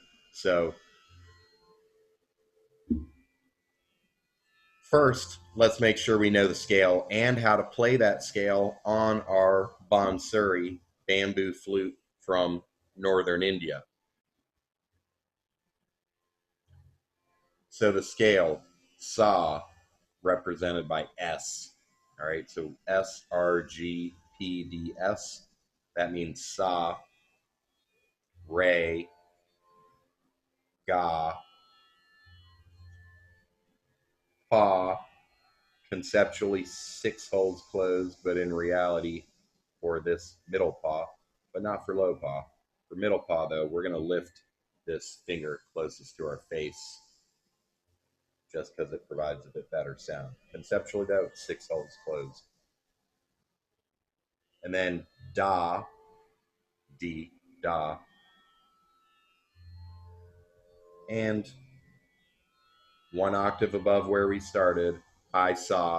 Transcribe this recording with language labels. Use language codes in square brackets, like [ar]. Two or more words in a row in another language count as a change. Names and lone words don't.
[en] So first, let's make sure we know the scale and how to play that scale on our Bansuri bamboo flute from northern India. So the scale, sa, represented by S. All right, so S, R, G, P, D, S. That means sa, re, ga, pa. Conceptually 6 holes closed, but in reality for this middle paw, but not for low paw. For middle paw, though, we're going to lift this finger closest to our face just because it provides a bit better sound. Conceptually, though, it's 6 holes closed. And then da, D, da. And 1 octave above where we started, high saw.